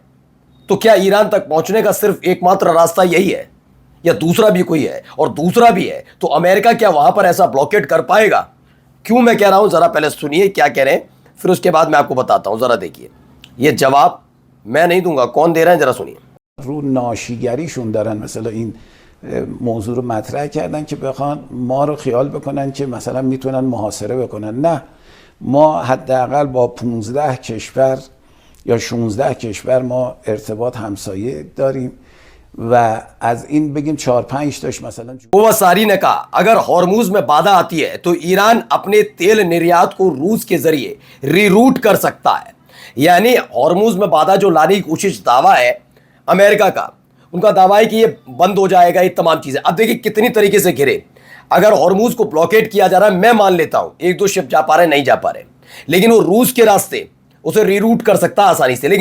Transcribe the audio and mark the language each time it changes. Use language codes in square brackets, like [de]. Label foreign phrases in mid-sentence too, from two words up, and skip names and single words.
[hi] तो क्या ईरान तक पहुंचने का सिर्फ एकमात्र रास्ता यही है या दूसरा भी कोई है? और दूसरा भी है तो अमेरिका क्या वहां पर ऐसा ब्लॉकेट कर पाएगा? क्यों मैं कह रहा हूं, जरा पहले सुनिए क्या कह रहे हैं, फिर उसके बाद मैं आपको बताता हूं। जरा देखिए, ये जवाब मैं नहीं दूंगा, कौन दे रहे हैं, जरा सुनिए। [fa] رو ناشیگریشون دارن مثلا این موضوع رو مطرح کردن که بخوان ما رو خیال بکنن که مثلا میتونن محاصره بکنن. نه، ما حداقل با 15 کشور یا 16 کشور ما ارتباط همسایه داریم و از این بگیم 4-5 تاش مثلا [hi] ओवासारी ने कहा अगर हॉर्मूज में बाधा आती है तो ईरान अपने तेल निर्यात को रूस के जरिए रीरूट कर सकता है। यानी हॉर्मूज में बाधा जो लाने की कोशिश, दावा है अमेरिका का, उनका दावा है कि ये बंद हो जाएगा, ये तमाम चीजें। अब देखिए कितनी तरीके से घिरे। अगर हॉर्मूज को ब्लॉकेट किया जा रहा है, मैं मान लेता हूं 1-2 शिप जा पा रहे, नहीं जा पा रहे, लेकिन वो रूस के रास्ते उसे रीरूट कर सकता है आसानी से।